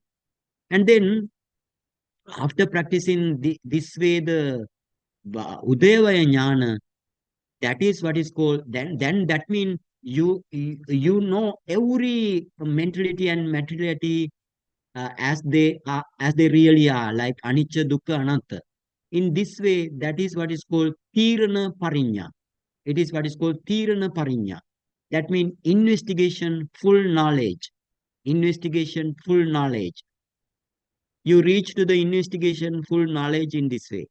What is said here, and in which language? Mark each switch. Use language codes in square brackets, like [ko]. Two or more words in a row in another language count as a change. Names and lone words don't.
[en] And then after practicing this way, the [pi] Udayavaya Jnana, [en] that is what is called, then that means you know every mentality and materiality as they really are, like [pi] anicca, dukkha, anatta. [en] In this way, that is what is called [pi] tirana parinya. [en] It is what is called [pi] tirana parinya. [en] That means investigation, full knowledge. Investigation, full knowledge. You reach to the investigation, full knowledge in this way.